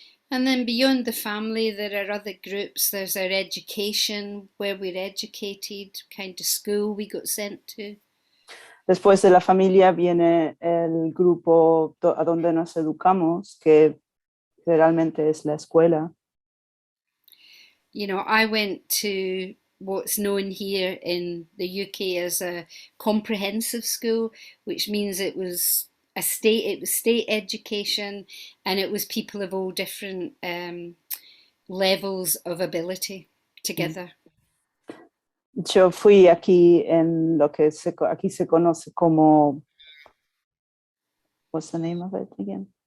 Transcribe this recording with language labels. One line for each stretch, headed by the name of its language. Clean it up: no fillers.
English: And then beyond the family, there are other groups. There's our education, where we're educated, kind of school we got sent to.
Spanish: Después de la familia viene el grupo a donde nos educamos, que realmente es la escuela.
English: You know, I went to what's known here in the UK as a comprehensive school, which means it was state education, and it was people of all different levels of ability together.
Spanish: Yo fui aquí en lo que aquí se conoce como,
English: what's the name of it again?